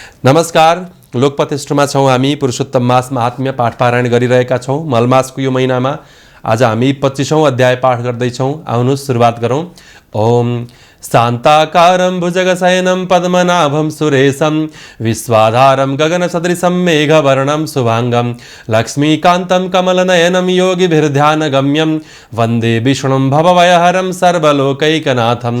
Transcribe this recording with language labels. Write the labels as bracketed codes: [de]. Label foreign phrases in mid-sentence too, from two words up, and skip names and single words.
[ne] नमस्कार, लोकपतिष्ठमा छौँ हामी। पुरुषोत्तम मास महात्म्य पाठ पारायण गरिरहेका छौँ। मलमासको यो महिनामा आज हामी 25औं अध्याय पाठ गर्दैछौँ। आउनुहोस् सुरुवात गरौँ। [sa] ओम शान्ताकारं भुजगशयनं पद्मनाभं सुरेशं विश्वाधारं गगनसदृशं मेघवर्णं शुभांगं लक्ष्मीकान्तं कमलनयनं योगिभिर्ध्यानगम्यं वन्दे विष्णुं भवभयहरं सर्वलोकैकनाथम्।